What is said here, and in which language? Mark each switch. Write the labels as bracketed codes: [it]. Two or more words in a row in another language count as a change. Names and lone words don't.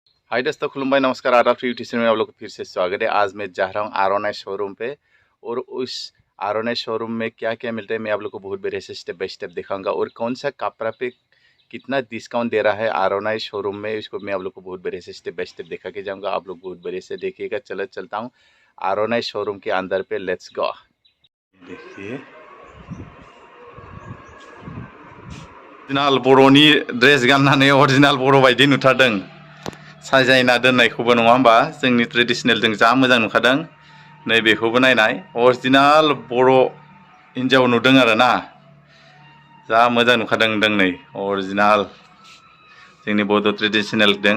[hi] हाय दोस्तों, खुलुमबाई, नमस्कार, आदाब यूट्यूब में आप लोग को फिर से स्वागत है। आज मैं जा रहा हूँ आरोनाई शोरूम पे और उस आरोनाई शोरूम में क्या क्या मिलता है मैं आप लोग को बहुत बढ़िया से [en] step by step [hi] दिखाऊंगा और कौन सा कपड़ा पे कितना डिस्काउंट दे रहा है आरोनाई शोरूम में, इसको मैं आप लोग को बहुत बढ़िया से [en] step by step [hi] दिखा के जाऊँगा। आप लोग बहुत बढ़िया से देखिएगा। चलता हूँ आरोनाई शोरूम के अंदर पे, [en] let's go. [brx] देखिए ओरिजिनल बर'नि ड्रेस गाननानै ओरिजिनल बर' बायदि नुथारदों। साजायना दोननायखौबो नङा होमबा, जोंनि ट्रेडिशनेलजों जा मोजां नुखादों। नै बेखौबो नायनाय अरिजिनाल बर' हिन्जाव नुदों आरो ना, जा मोजां नुखादों। नै अरिजिनाल जोंनि बड' ट्रेडिशनेल दों।